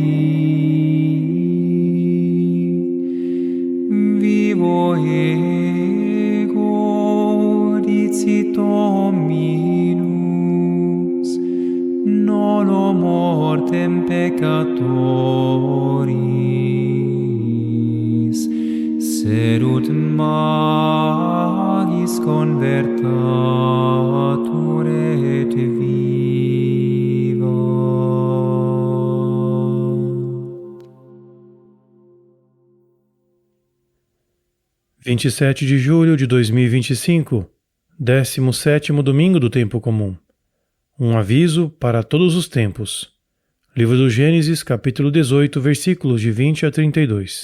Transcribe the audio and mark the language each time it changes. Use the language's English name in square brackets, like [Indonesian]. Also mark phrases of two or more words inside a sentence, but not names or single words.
[Latin] Vivo ego, dicit Dominus, nolo mortem peccatoris, sedunt magis convertatur et vivat. [Portuguese] 27 de julho de 2025, 17º domingo do tempo comum. Um aviso para todos os tempos. Livro do Gênesis, capítulo 18, versículos de 20 a 32.